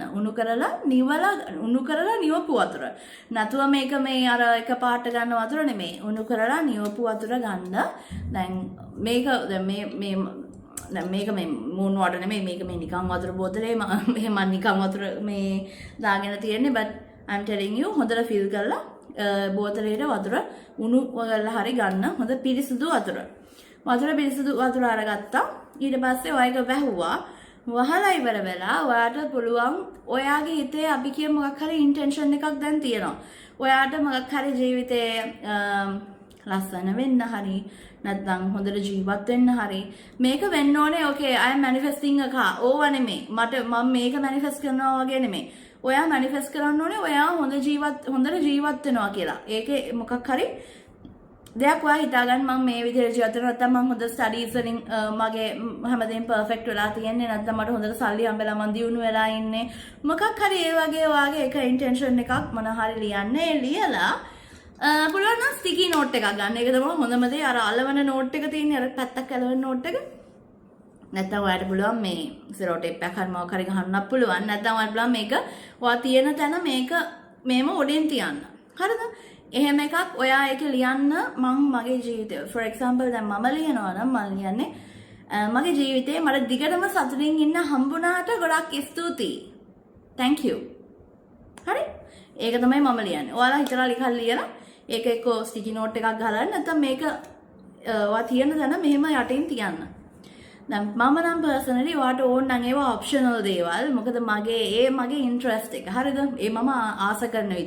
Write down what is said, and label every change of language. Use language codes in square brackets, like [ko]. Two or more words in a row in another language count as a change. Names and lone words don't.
[si] උණු කරලා නිවපු වතුර. නැතුව මේක මේ අර එක පාට ගන්න වතුර නෙමෙයි. උණු කරලා නිවපු වතුර ගන්න. දැන් මේක මේක මේ [en] moon water [si] නෙමෙයි. මේක මේ නිකන් වතුර බෝතලේ මම නිකන් වතුර මේ දාගෙන තියෙන්නේ. [en] but I'm telling you [si] හොඳට ෆිල් කරලා බෝතලේට වතුර උණු කරලා හරි ගන්න. හොඳ පිරිසිදු වතුර. පිරිසිදු වතුර අරගත්තා. ඊට පස්සේ ඔයක වැහුවා. වහලා ඉවර වෙලා ඔයාට පුළුවන් ඔයාගේ හිතේ අපි කිය මොකක් හරි ඉන්ටෙන්ෂන් එකක් දැන් තියෙනවා. ඔයාට මොකක් හරි ජීවිතේ ලස්සන වෙන්න හරි නැත්නම් හොඳට ජීවත් වෙන්න හරි මේක වෙන්න ඕනේ. [en] okay I am manifesting a car. [si] ඕවා නෙමෙයි. මම මේක manifest කරනවා වගේ නෙමෙයි. ඔයා manifest කරන්න ඕනේ ඔයා හොඳට ජීවත් වෙනවා කියලා. ඒකේ මොකක් හරි දෙයක් ඔයා හිතාගන්න මම මේ විදිහට ජීවත් වෙනවා නැත්නම් මම හොඳ ස්ටඩීස් වලින් මගේ හැමදේම පර්ෆෙක්ට් වෙලා තියෙන්නේ නැත්නම් මට හොඳට සල්ලි හම්බෙලා මම දියුණු වෙලා ඉන්නේ. මොකක් හරි ඒ වගේ ඔයාගේ එක ඉන්ටෙන්ෂන් එකක් මොන හරි ලියන්නේ. ලියලා පුළුවන් නම් [en] sticky note [si] එකක් ගන්න. ඒක තමයි හොඳම දේ. අර අලවන නෝට් එක තියෙන්නේ අර පැත්තක් අලවන නෝට් එක. නැත්නම් ඔයාලට පුළුවන් මේ [en] cello tape [si] එකක් හරි මොකක් හරි ගහන්නත් පුළුවන්. නැත්නම් ඔයාලට පුළුවන් මේක ඔයා තියෙන තැන මේක මේම උඩින් තියන්න. හරිද? එහෙම එකක් ඔයා ඒක ලියන්න. මම මගේ ජීවිතේ [en] for example [si] දැන් මම ලියනවා නම් මම ලියන්නේ මගේ ජීවිතේ මට දිගටම සතුටින් ඉන්න හම්බුණාට ගොඩක් ස්තුතියි. [en] thank you. [si] හරි? ඒක තමයි මම ලියන්නේ. ඔයාලා හිතලා ලියලා ඒක එක්ක [en] sticky note [si] එකක් ගහලා නැත්නම් මේක ඔයා තියෙන තැන මෙහෙම යටින් තියන්න. දැන් මම නම් පර්සනලි ඔයාට ඕන නම් ඒවා ඔප්ෂනල් දේවල්. මොකද මගේ ඉන්ට්‍රස්ට් එක. හරිද? ඒ මම ආස කරන විදිය.